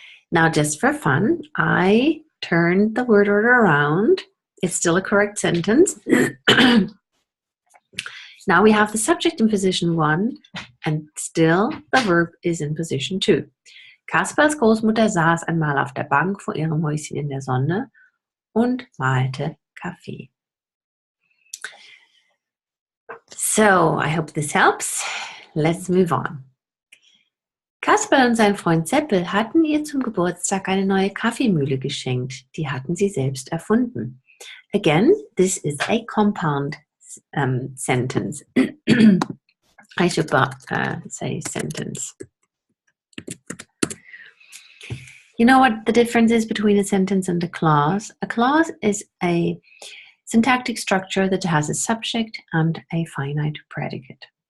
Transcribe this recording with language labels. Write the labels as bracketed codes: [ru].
[en] Now, just for fun, I turned the word order around. It's still a correct sentence. Now we have the subject in position 1 and still the verb is in position 2. [de] Kaspers Großmutter saß einmal auf der Bank vor ihrem Häuschen in der Sonne und malte Kaffee. [en] So, I hope this helps. Let's move on. [de] Kasperl und sein Freund Seppel hatten ihr zum Geburtstag eine neue Kaffeemühle geschenkt. Die hatten sie selbst erfunden. [en] Again, this is a compound sentence. I should say sentence. You know what the difference is between a sentence and a clause? A clause is a syntactic structure that has a subject and a finite predicate.